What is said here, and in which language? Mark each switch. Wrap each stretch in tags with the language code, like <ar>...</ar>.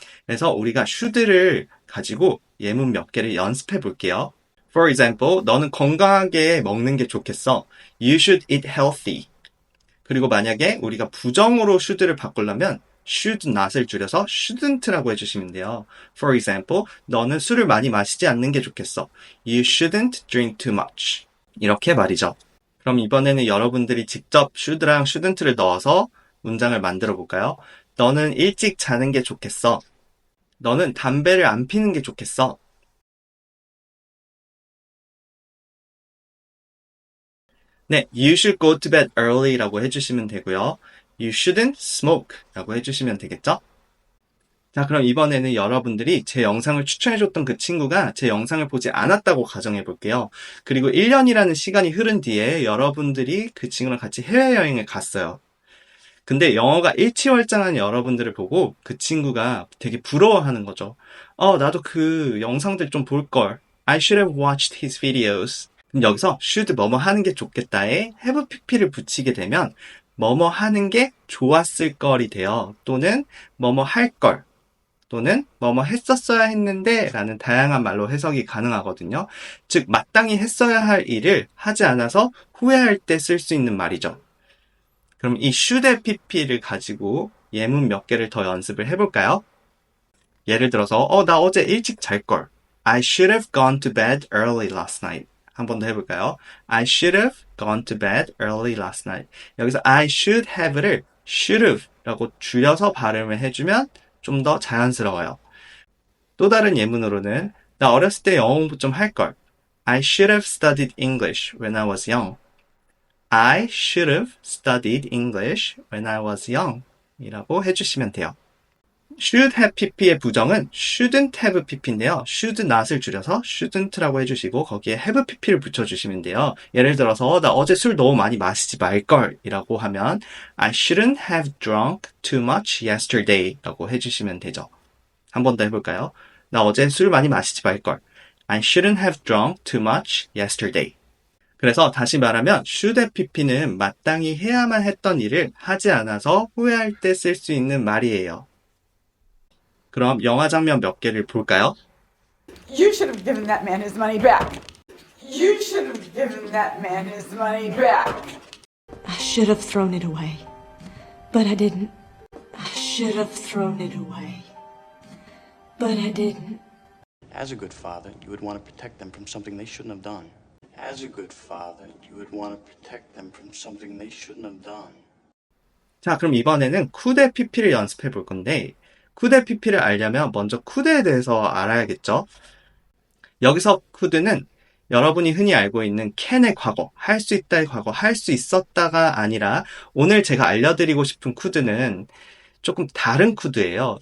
<ko>그래서 우리가 should를 가지고 예문 몇 개를 연습해 볼게요.</ko> <en>For example,</en> <ko>너는 건강하게 먹는 게 좋겠어.</ko> <en>You should eat healthy.</en> <ko>그리고 만약에 우리가 부정으로 should를 바꾸려면 should not을 줄여서 shouldn't라고 해주시면 돼요.</ko> <en>For example,</en> <ko>너는 술을 많이 마시지 않는 게 좋겠어.</ko> <en>You shouldn't drink too much.</en> <ko>이렇게 말이죠. 그럼 이번에는 여러분들이 직접 should랑 shouldn't를 넣어서 문장을 만들어 볼까요? 너는 일찍 자는 게 좋겠어. 너는 담배를 안 피는 게 좋겠어.</ko> <en>네, you should go to bed early</en> <ko>라고 해주시면 되고요.</ko> <en>You shouldn't smoke</en> <ko>라고 해주시면 되겠죠? 자, 그럼 이번에는 여러분들이 제 영상을 추천해줬던 그 친구가 제 영상을 보지 않았다고 가정해 볼게요. 그리고 1년이라는 시간이 흐른 뒤에 여러분들이 그 친구랑 같이 해외여행을 갔어요. 근데 영어가 일치월장한 여러분들을 보고 그 친구가 되게 부러워하는 거죠. 나도 그 영상들 좀 볼걸.</ko> <en>I should have watched his videos.</en> <ko>그럼 여기서 should 뭐뭐 하는 게 좋겠다에 have pp를 붙이게 되면 뭐뭐 하는 게 좋았을 걸이 돼요. 또는 뭐뭐 할 걸. 또는 뭐뭐 했었어야 했는데 라는 다양한 말로 해석이 가능하거든요. 즉 마땅히 했어야 할 일을 하지 않아서 후회할 때 쓸 수 있는 말이죠. 그럼 이 should pp를 가지고 예문 몇 개를 더 연습을 해볼까요? 예를 들어서 나 어제 일찍 잘걸.</ko> <en>I should have gone to bed early last night.</en> <ko>한 번 더 해볼까요?</ko> <en>I should have gone to bed early last night.</en> <ko>여기서 I should have를 should have 라고 줄여서 발음을 해주면 좀 더 자연스러워요. 또 다른 예문으로는 나 어렸을 때 영어 공부 좀 할걸.</ko> <en>I should have studied English when I was young. I should have studied English when I was young.</en> <ko>이라고 해주시면 돼요. should have pp의 부정은 shouldn't have pp인데요. should not을 줄여서 shouldn't라고 해주시고 거기에 have pp를 붙여주시면 돼요. 예를 들어서 나 어제 술 너무 많이 마시지 말걸 이라고 하면</ko> <en>I shouldn't have drunk too much yesterday</en> <ko>라고 해주시면 되죠. 한 번 더 해볼까요? 나 어제 술 많이 마시지 말걸.</ko> <en>I shouldn't have drunk too much yesterday.</en> <ko>그래서 다시 말하면 should have pp는 마땅히 해야만 했던 일을 하지 않아서 후회할 때 쓸 수 있는 말이에요. 그럼 영화 장면 몇 개를 볼까요?</ko> <en>You should have given that man his money back. You should have given that man his money back. I should have thrown it away, but I didn't. I should have thrown it away, but I didn't. As a good father, you would want to protect them from something they shouldn't have done. As a good father, you would want to protect them from something they shouldn't have done.</en> <ko>자, 그럼 이번에는 could의 pp를 연습해 볼 건데 could의 pp를 알려면 먼저 could에 대해서 알아야겠죠? 여기서 could는 여러분이 흔히 알고 있는 can의 과거, 할 수 있다의 과거, 할 수 있었다가 아니라 오늘 제가 알려드리고 싶은 could는 조금 다른 could예요.</ko>